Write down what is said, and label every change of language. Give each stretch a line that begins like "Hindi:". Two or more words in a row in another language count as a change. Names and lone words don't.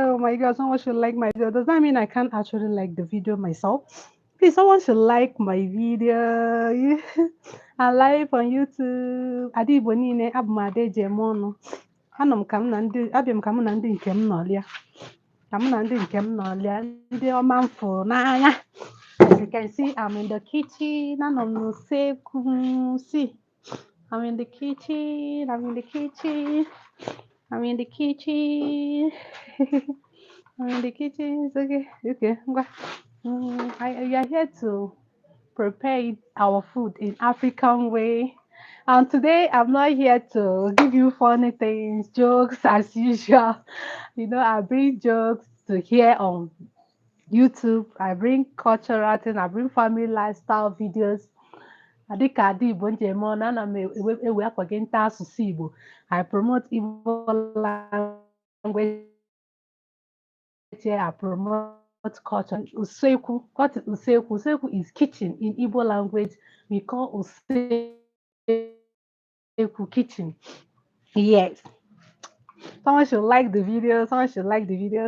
English: my God, someone should like my video. Does that mean I can't actually like the video myself? Please, someone should like my video. I live on YouTube.
Igbo: Adibo niile abụ m Ada Ejemono. Anọ m ka m na ndị abịa m ka mụ na ndị nke m nọlịa. Ka mụ na ndị nke m nọlịa. Ndị ọma m fụrụ n'anya.
English: As you can see, I'm in the kitchen.
Igbo: Anọ m n'usekwu.
English: See, I'm in the kitchen. I'm in the kitchen. I'm in the kitchen. I'm in the kitchen. It's okay. Okay. We are here to prepare our food in African way. And today I'm not here to give you funny things, jokes as usual. You know, I bring jokes to hear on YouTube. I bring cultural things. I bring family lifestyle videos.
Igbo: Dịka Ada Igbo njem ọnụ, ana m ewe akwagenta asụsụ Igbo.
English: I promote Igbo language here. I promote culture. Usekwu. What is usekwu? Usekwu is kitchen in Igbo language. We call usekwu kitchen. Yes. Someone should like the video. Someone should like the video.